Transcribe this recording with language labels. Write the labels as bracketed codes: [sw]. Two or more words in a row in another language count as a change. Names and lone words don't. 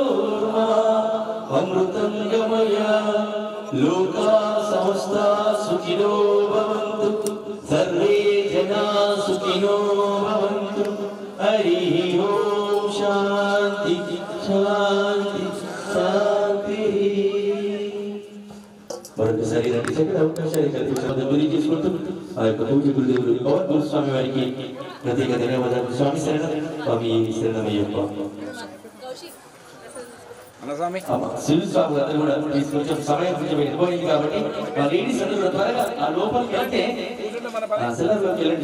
[sa] अमृतं गमय लोका समस्ता सुखिनो भवन्तु सर्वे जना सुखिनो भवन्तु हरि ओम శాంతి శాంతి. [te] మరొకసారి ఇలాంటి చక్కటి అవకాశాన్ని కల్పించిన గురి చేసుకుంటూ ఆ యొక్క పూజ గురుదేవులు పవన్ గురుస్వామి వారికి ప్రత్యేక ధన్యవాదాలు. స్వామి శరణం, స్వామి శరణమయ్యప్ప. శివ స్వామి అందరూ కూడా కొంచెం సమయం కొంచెం ఎక్కువైంది కాబట్టి ఆ లేడీస్ అందరూ కూడా త్వరగా ఆ లోపలికి వెళ్తే సెలవులోకి వెళ్ళండి.